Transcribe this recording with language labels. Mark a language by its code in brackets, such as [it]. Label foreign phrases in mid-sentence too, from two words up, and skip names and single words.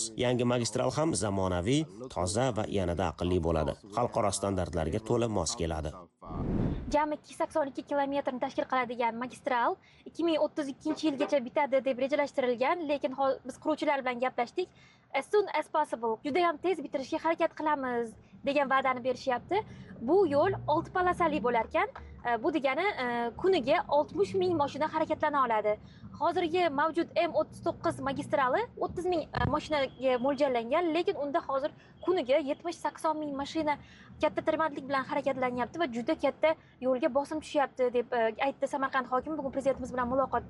[uz] Yangi magistral ham zamonaviy, toza va yanada aqlli bo'ladi. Xalqaro standartlarga to'la mos keladi. Jami 282 kilometrni tashkil qiladigan magistral 2032-yilgacha bitadi deb rejalashtirilgan, lekin biz quruvchilar bilan gaplashdik. [en] As soon as possible, [uz] juda ham tez bitirishga harakat qilamiz degan va'dani berishyapti. Bu yo'l 6 polosali bo'lar ekan. Bu degani kuniga 60 ming mashina harakatlana oladi. Hozirgi mavjud M39 magistrali 30 ming mashinaga mo'ljallangan, lekin unda hozir kuniga 70-80 ming mashina katta tirbandlik bilan harakatlanyapti va juda katta yo'lga bosim tushyapti deb aytdi Samarqand hokimi bugun prezidentimiz bilan muloqotda.